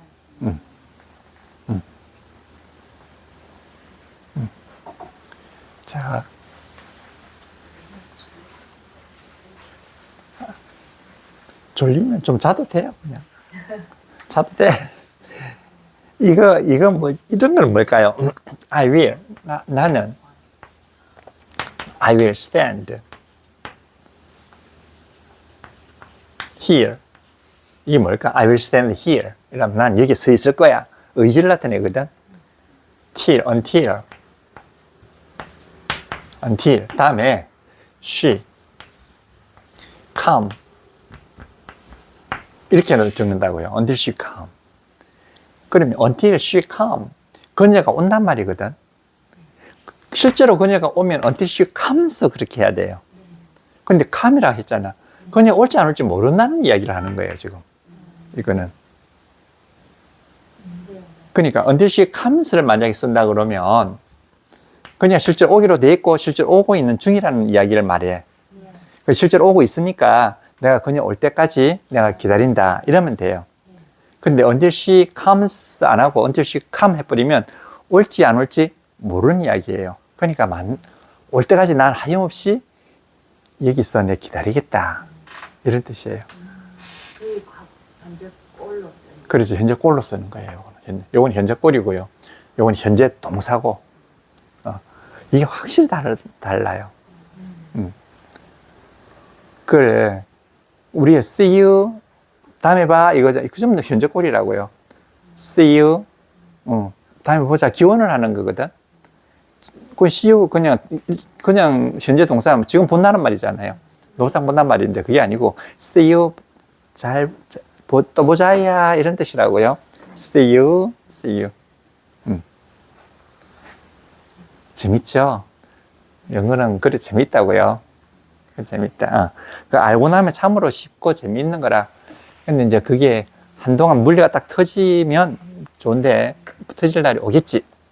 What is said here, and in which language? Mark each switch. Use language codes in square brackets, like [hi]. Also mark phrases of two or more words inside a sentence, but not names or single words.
[ko] 자, 졸리면 좀 자도 돼요, 그냥. 자도 돼. 이거 뭐, 이런 건 뭘까요? [en] I will. 나는 I will stand here. [ko] 이게 뭘까? [en] I will stand here. [ko] 이러면 난 여기 서 있을 거야. 의지를 나타내거든. until. 다음에 [en] she, come. [ko] 이렇게 적는다고요. [en] until she come. 그러면 until she come. [ko] 그녀가 온단 말이거든. 실제로 그녀가 오면 [en] until she comes [ko] 그렇게 해야 돼요. 근데 come이라고 했잖아. 그녀가 올지 안 올지 모른다는 이야기를 하는 거예요, 지금. 이거는. 그러니까 [en] until she comes [ko] 를 만약에 쓴다 그러면 그냥 실제로 오기로 돼 있고 실제로 오고 있는 중이라는 이야기를 말해. 실제로 오고 있으니까 내가 그녀 올 때까지 내가 기다린다 이러면 돼요. 근데 [en] until she comes [ko] 안 하고 [en] until she come [ko] 해버리면 올지 안 올지 모르는 이야기예요. 그러니까 올 때까지 난 하염없이 여기 있어 내 기다리겠다 이런 뜻이에요. 현재 꼴로 써요. 그래서 현재 꼴로 쓰는 거예요. 요건 현재 꼴이고요. 요건 현재 동사고. 이게 확실히 달라요. 그래. 우리의 [en] see you, [ko] 다음에 봐, 이거죠. 그 좀 더 현재 꼴이라고요. [en] see you, [ko] 다음에 보자. 기원을 하는 거거든. 그 [en] see you, [ko] 그냥 현재 동사, 지금 본다는 말이잖아요. 노상 본단 말인데, 그게 아니고, [en] see you, [ko] 또 보자야, 이런 뜻이라고요. [en] see you. [ko] 재밌죠? 영어는 그래 재밌다고요. 재밌다. 그 알고 나면 참으로 쉽고 재밌는 거라. 근데 이제 그게 한동안 물리가 딱 터지면 좋은데 터질 날이 오겠지.